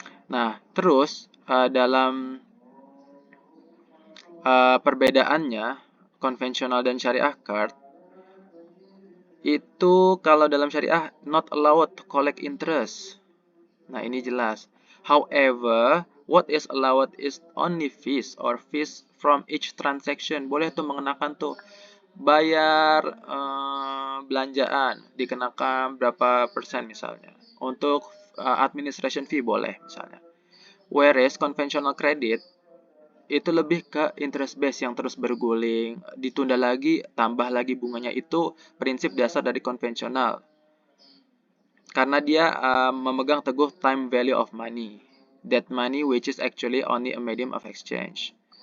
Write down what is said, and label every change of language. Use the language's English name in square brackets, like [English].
[Indonesian] Nah, terus dalam perbedaannya konvensional dan syariah card itu kalau dalam syariah [English] not allowed to collect interest. [Indonesian] Nah, ini jelas. [English] However, what is allowed is only fees or fees from each transaction. [Indonesian] Boleh tuh mengenakan tuh bayar belanjaan, dikenakan berapa persen misalnya. Untuk administration fee boleh misalnya. [English] Whereas conventional credit [Indonesian] itu lebih ke [English] interest base [Indonesian] yang terus berguling, ditunda lagi, tambah lagi bunganya. Itu prinsip dasar dari konvensional. Karena dia memegang teguh [English] time value of money. That money which is actually only a medium of exchange.